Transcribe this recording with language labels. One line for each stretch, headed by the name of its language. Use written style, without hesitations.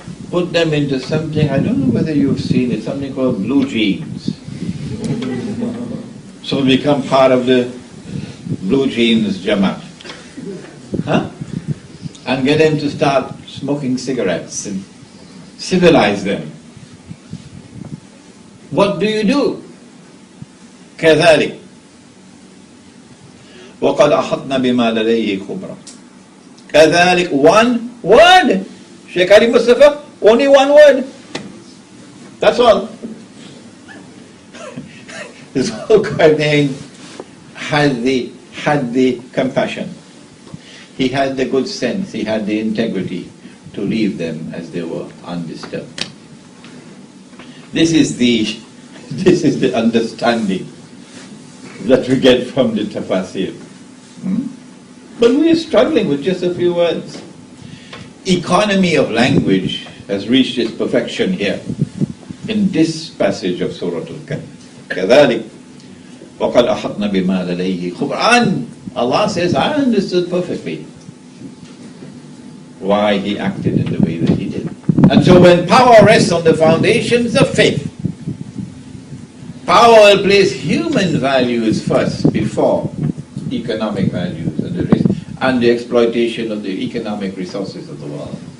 English: put them into something, I don't know whether you've seen it, something called blue jeans. So become part of the blue jeans Jamaat. Huh? And get them to start smoking cigarettes and civilize them. What do?
Arabic: كذلك وقد أحطنا بما لديه خبرا.
English: كذلك, one word. Sheikh Ali Mustafa, only one word. That's all. Zulkarnain had the compassion. He had the good sense, he had the integrity to leave them as they were, undisturbed. This is the understanding that we get from the tafsir. But we are struggling with just a few words. Economy of language has reached its perfection here in this passage of Surah Al-Kahf.
Arabic: كذلك وقد أحطنا بما لديه خبرا.
English: Allah says, I understood perfectly why he acted in the way that he did. And so when power rests on the foundations of faith, power will place human values first before economic values and the exploitation of the economic resources of the world.